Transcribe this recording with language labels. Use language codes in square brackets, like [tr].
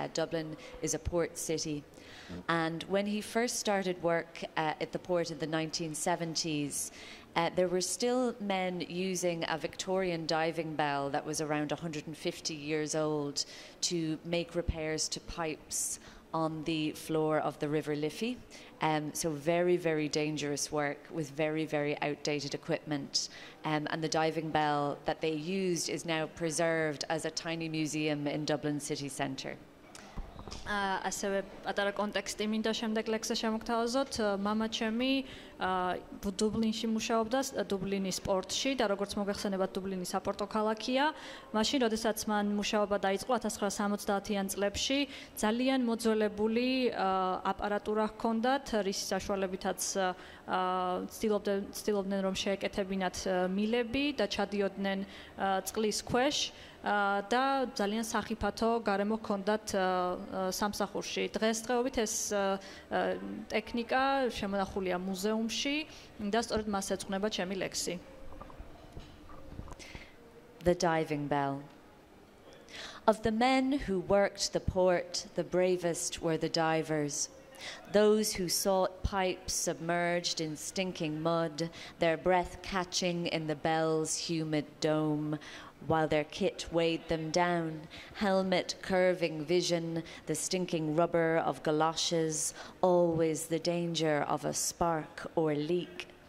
[en] Dublin is a port city. And when he first started work at the port in the 1970s, there were still men using a Victorian diving bell that was around 150 years old to make repairs to pipes on the floor of the River Liffey. So very, very dangerous work with very, very outdated equipment. And the diving bell that they used is now preserved as a tiny museum in Dublin city centre. [ka] ასევე პატარა კონტექსტი მინდა შემდეგ ლექსზე შემოგთავაზოთ. მამა ჩემი დუბლინში მუშაობდა, დუბლინის პორტში და როგორც მოგეხსენებათ, დუბლინი საპორტო ქალაქია. მაშინ, როდესაც მან მუშაობა დაიწყო 1970-იან წლებში, ძალიან მოძველებული აპარატურა ჰქონდათ, რის საშუალებითაც ცდილობდნენ რომ შეეკეთებინათ მილები და ჩადიოდნენ წყლის ქვეშ. და ძალიან სახიფათო გარემო ჰქონდათ სამსახურში. დღესდღეობით ეს ტექნიკა შემონახულია მუზეუმში და სწორედ მას ეძღვნება ჩემი ლექსი. [en] The diving bell. Of the men who worked the port, the bravest were the divers. Those who sought pipes submerged in stinking mud, their breath catching in the bell's humid dome, while their kit weighed them down, helmet curving vision, the stinking rubber of galoshes, always the danger of a spark or leak.